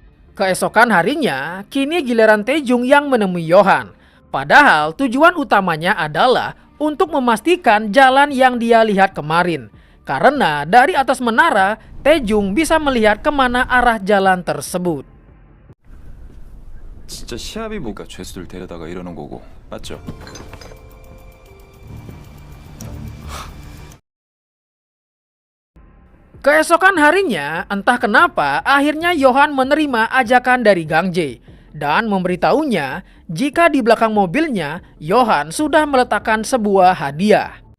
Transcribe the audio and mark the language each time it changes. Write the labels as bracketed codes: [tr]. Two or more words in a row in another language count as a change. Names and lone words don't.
[id] Keesokan harinya, kini giliran Taejung yang menemui Yohan. Padahal tujuan utamanya adalah untuk memastikan jalan yang dia lihat kemarin. Karena dari atas menara, Taejung bisa melihat kemana arah jalan tersebut. [ko] 진짜 시합이 뭐가 죄수들 데려다가 이러는 거고, 맞죠? [id] Keesokan harinya, entah kenapa akhirnya Yohan menerima ajakan dari Gang Jae dan memberitahunya jika di belakang mobilnya Yohan sudah meletakkan sebuah hadiah.